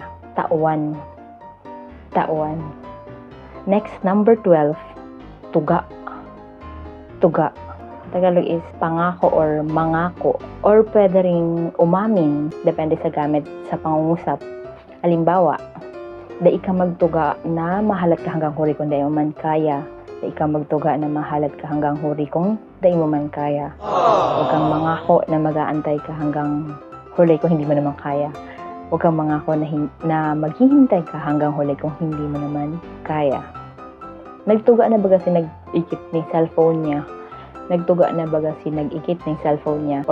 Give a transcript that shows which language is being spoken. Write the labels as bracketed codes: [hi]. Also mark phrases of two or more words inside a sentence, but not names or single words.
[bik] Tawan. Tawan. [en] Next, number 12. [bik] Tuga. Tuga. [en] Tagalog is pangako or mangako. [tl] Or pwede ring umamin. Depende sa gamit sa pangungusap. Halimbawa, [bik] da ika magtuga na mahalat ka hanggang huri kung da mo man kaya. Da ika magtuga na mahalat ka hanggang huri kung da mo man kaya. [tl] Huwag kang mangako na mag-aantay ka hanggang huli kung hindi mo naman kaya. Huwag kang mangako na maghihintay ka hanggang huli kung hindi mo naman kaya. [bik] Nagtuga na baga si nag-ikit ng cellphone niya. Nagtuga na baga si nag-ikit ng cellphone niya.